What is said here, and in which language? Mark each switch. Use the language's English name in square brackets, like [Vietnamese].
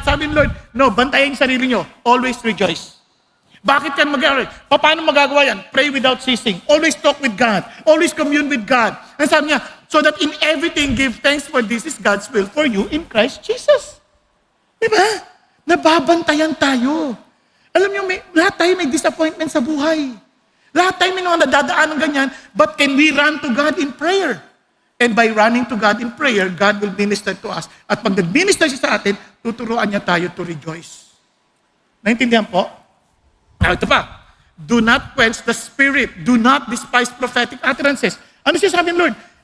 [Filipino] Sabi ng Lord, no, bantayan yung sarili nyo. [English] Always rejoice. [Filipino] Bakit yan mag-alright? Paano magagawa yan? [English] Pray without ceasing. Always talk with God. Always commune with God. [Filipino] And sabi niya, [English] so that in everything give thanks for this is God's will for you in Christ Jesus. [Filipino] Diba? Nababantayan tayo. Alam niyo, lahat tayo may disappointment sa buhay. Lahat tayo may mga nadadaan ng ganyan, [English] but can we run to God in prayer? And by running to God in prayer, God will minister to us. [Filipino] At pag nag-minister siya sa atin, tuturuan niya tayo to rejoice. Naintindihan po? Now, ito pa. [English] Do not quench the Spirit. Do not despise prophetic utterances. [Filipino] Ano siya sabi ng Lord?